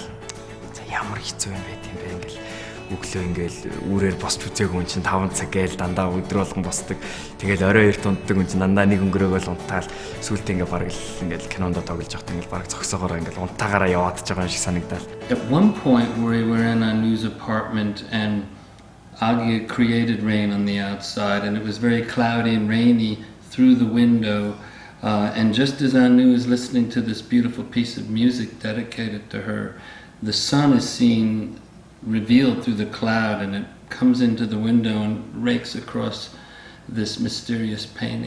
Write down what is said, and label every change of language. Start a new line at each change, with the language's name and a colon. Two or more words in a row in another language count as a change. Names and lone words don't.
Mongolian: Ямар хэцүү юм бэ тийм бэ ингээл өглөө ингээл үүрээр босч үзээг хүн чинь 5 цаг гээл дандаа өдөр болгон босдог. Тэгэл орой 2 тунддаг хүн чинь дандаа нэг өнгөрөөгөл унтаал сүултээ ингээ бараг л ингээл кинонд тоглож явахдаа ингээл бараг зогсоогоор ингээл унтаагаараа яваад ч байгаа юм шиг санагдал.
English: At one point we were in a news apartment and Aggie created rain on the outside and it was very cloudy and rainy through the window. And just as Anu is listening to this beautiful piece of music dedicated to her, the sun is seen revealed through the cloud and it comes into the window and rakes across this mysterious painting.